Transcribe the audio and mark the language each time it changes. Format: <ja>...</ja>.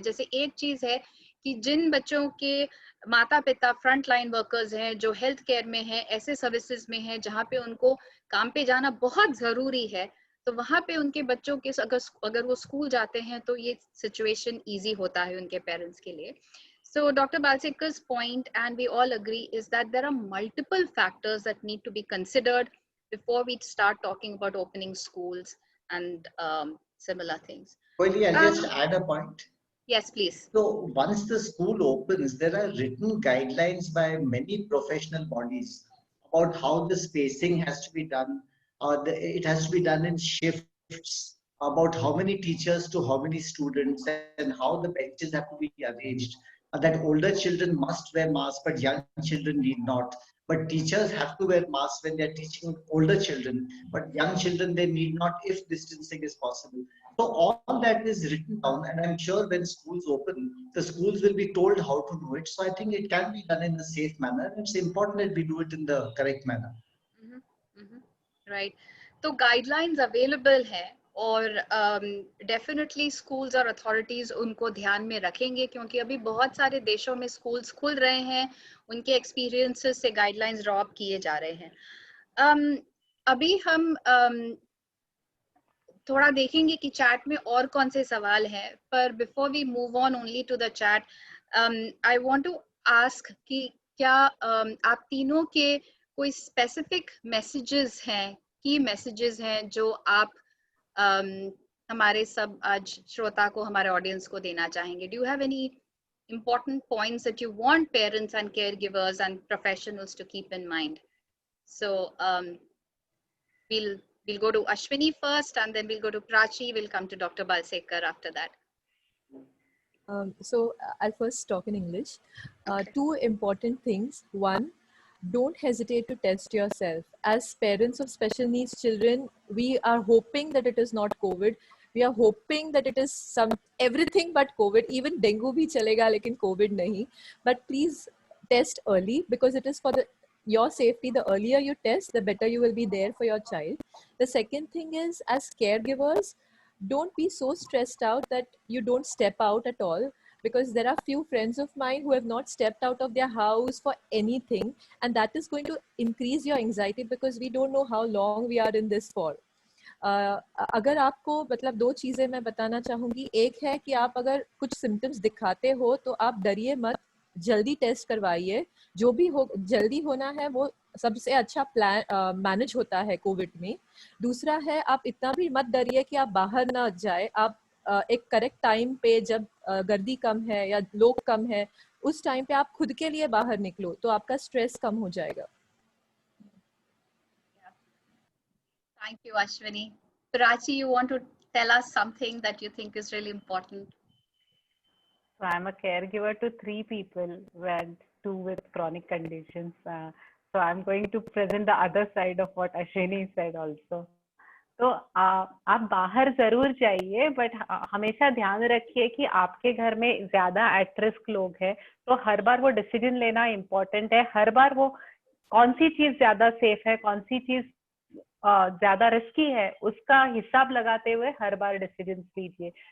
<hi>जैसे एक चीज है कि जिन बच्चों के माता पिता फ्रंट लाइन वर्कर्स हैं, जो हेल्थ केयर में हैं, ऐसे सर्विसेज में हैं जहाँ पे उनको काम पे जाना बहुत जरूरी है, तो वहां पे उनके बच्चों के अगर वो स्कूल जाते हैं तो ये सिचुएशन इजी होता है उनके पेरेंट्स के लिए।</hi> <en>So Dr. Balsekar's point, and we all agree, is that there are multiple factors that need to be considered before we start talking about opening schools and similar things. Koili, I'll Um, just add a point. yes, please. So once the school opens, there are written guidelines by many professional bodies about how the spacing has to be done. It has to be done in shifts, about how many teachers to how many students, and how the benches have to be arranged. That older children must wear masks, but young children need not. But teachers have to wear masks when they're teaching older children, but young children, they need not if distancing is possible. So all that is written down, and I'm sure when schools open, the schools will be told how to do it. So I think it can be done in a safe manner. It's important that we do it in the correct manner.</en> <hi>Right. तो guidelines available है, और definitely schools और authorities उनको ध्यान में रखेंगे, क्योंकि अभी बहुत सारे देशों में स्कूल्स खुल रहे हैं, उनके एक्सपीरियंसेस से गाइडलाइंस ड्रॉ अप किए जा रहे हैं। अभी हम थोड़ा देखेंगे कि चैट में और कौन से सवाल हैं, पर</hi> <en>before we move on only to the chat, I want to ask</en> <hi>कि क्या आप तीनों के कोई स्पेसिफिक मैसेजेस हैं, की मैसेजेस हैं जो आप हमारे सब आज श्रोता को, हमारे ऑडियंस को देना चाहेंगे?</hi> <en>Do you have any important points that you want parents and caregivers and professionals to keep in mind? So we'll go to Ashwini first, and then we'll go to Prachi. We'll come to Dr. Balsekar after that. So I'll first talk in English. Okay. Two important things. One, don't hesitate to test yourself. As parents of special needs children, we are hoping that it is not COVID. We are hoping that it is everything but COVID. Even dengue</en> <hi>bhi chalega, lekin COVID nahi.</hi> <en>But please test early, because it is for your safety. The earlier you test, the better you will be there for your child. The second thing is, as caregivers, don't be so stressed out that you don't step out at all, because there are few friends of mine who have not stepped out of their house for anything, and that is going to increase your anxiety, because we don't know how long we are in this for.</en> <hi>अगर आपको मतलब दो चीज़ें मैं बताना चाहूँगी। एक है कि आप अगर कुछ सिम्टम्स दिखाते हो तो आप डरिए मत, जल्दी टेस्ट करवाइए। जो भी हो जल्दी होना है वो सबसे अच्छा प्लान मैनेज होता है कोविड में। दूसरा है, आप इतना भी मत डरिए कि आप बाहर ना जाए। आप एक करेक्ट टाइम पे, जब गर्दी कम है या लोग कम है, उस टाइम पे आप खुद के लिए बाहर निकलो तो आपका स्ट्रेस कम हो जाएगा।</hi> <en>Thank you, Ashwini. Prachi, you want to tell us something that you think is really important? So I'm a caregiver to 3 people, and 2 with chronic conditions. So I'm going to present the other side of what Ashwini said also.</en> <hi>तो आप बाहर जरूर जाइए, but हमेशा ध्यान रखिए कि आपके घर में ज्यादा एट रिस्क लोग हैं, तो हर बार वो डिसीजन लेना इम्पोर्टेंट है। हर बार वो कौन सी चीज ज्यादा सेफ है, कौन सी चीज ज्यादा रिस्की है, उसका हिसाब लगाते हुए हर बार डिसीजन लीजिए।</hi>